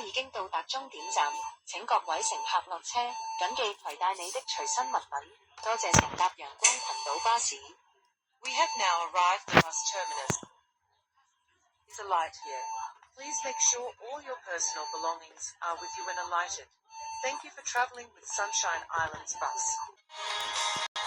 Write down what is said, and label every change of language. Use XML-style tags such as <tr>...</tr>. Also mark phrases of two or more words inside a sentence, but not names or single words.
<yue>已經到達終點站，請各位乘客落車，謹記攜帶你的隨身物品。多謝乘搭陽光群島巴士。</yue> <en>We have now arrived at the bus terminus. There's a light here. Please make sure all your personal belongings are with you when alighted. Thank you for traveling with Sunshine Islands Bus.</en>